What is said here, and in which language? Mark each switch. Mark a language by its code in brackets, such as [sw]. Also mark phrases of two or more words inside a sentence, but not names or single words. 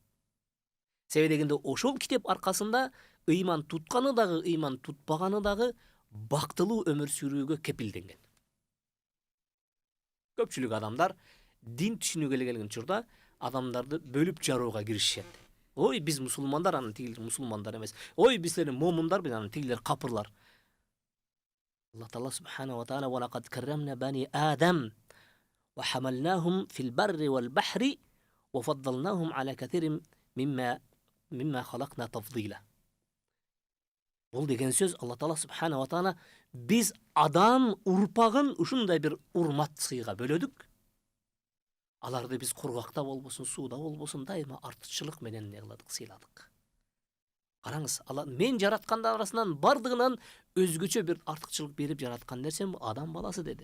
[ky] Себеби дегенде ошол китеп аркасында ыйман тутканы дагы, ыйман тутпаганы дагы бактылуу өмүр сүрүүгө кепилденген. Көпчүлүк адамдар дин түшүнүүгө келген учурда адамдарды бөлүп жарууга киришет. Ой, биз мусулмандар, анан тигилер мусулмандар эмес. Ой, bizler момундар, анан тигилер капырлар. [ar] الله تعالى سبحانه وتعالى ولقد كرمنا بني آدم وحملناهم في البر والبحر وفضلناهم على كثير مما خلقنا تفضيلا. [ky] Бул деген сөз Алла Таала [ar] سبحانه وتعالى [ky] биз адам урпагын ушундай бир урмат сыйга бөлөдүк. Аларды биз кургакта болбосун, сууда болбосун, дайыма артыкчылык менен не кыладык, сыйладык. Караңыз, мен жараткандар арасынан бардыгынан өзгөчө бир артыкчылык берип жараткан нерсем адам баласы деди.